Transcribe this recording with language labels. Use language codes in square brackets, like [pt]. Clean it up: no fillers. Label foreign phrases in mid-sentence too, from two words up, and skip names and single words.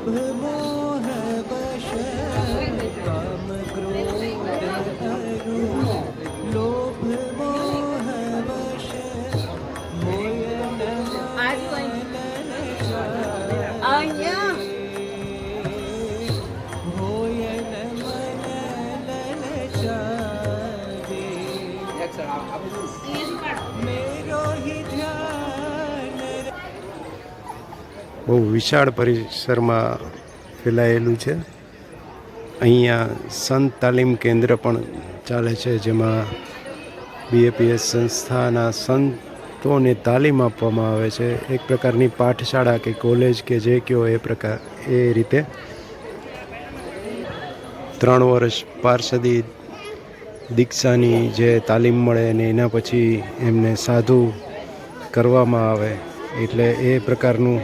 [hi] मोह वश, काम क्रोध अरु लोभ मोह वश, मोय मेरो ही ध्यान [gu] બહુ વિશાળ પરિસરમાં ફેલાયેલું છે. અહીંયા સંત તાલીમ કેન્દ્ર પણ ચાલે છે, જેમાં BAPS સંસ્થાના સંતોને તાલીમ આપવામાં આવે છે. એક પ્રકારની પાઠશાળા કે કોલેજ કે જે કહો એ રીતે 3 વર્ષ પાર્ષદી દીક્ષાની જે તાલીમ મળે અને એના પછી એમને સાધુ કરવામાં આવે, એટલે એ પ્રકારનું.